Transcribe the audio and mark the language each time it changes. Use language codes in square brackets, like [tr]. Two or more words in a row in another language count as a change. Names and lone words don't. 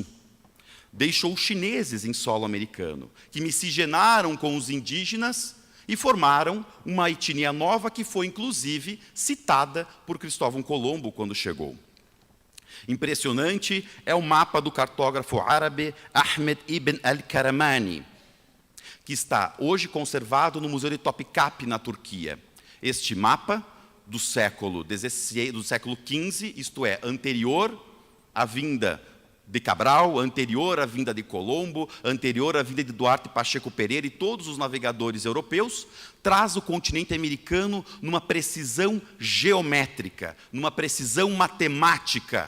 [pt] Deixou chineses em solo americano, que miscigenaram com os indígenas e formaram uma etnia nova que foi, inclusive, citada por Cristóvão Colombo quando chegou. Impressionante é o mapa do cartógrafo árabe Ahmed ibn al-Karamani, que está hoje conservado no Museu de Topkapı, na Turquia. Este mapa do século XV, isto é, anterior à vinda de Cabral, anterior à vinda de Colombo, anterior à vinda de Duarte Pacheco Pereira e todos os navegadores europeus, traz o continente americano numa precisão geométrica, numa precisão matemática.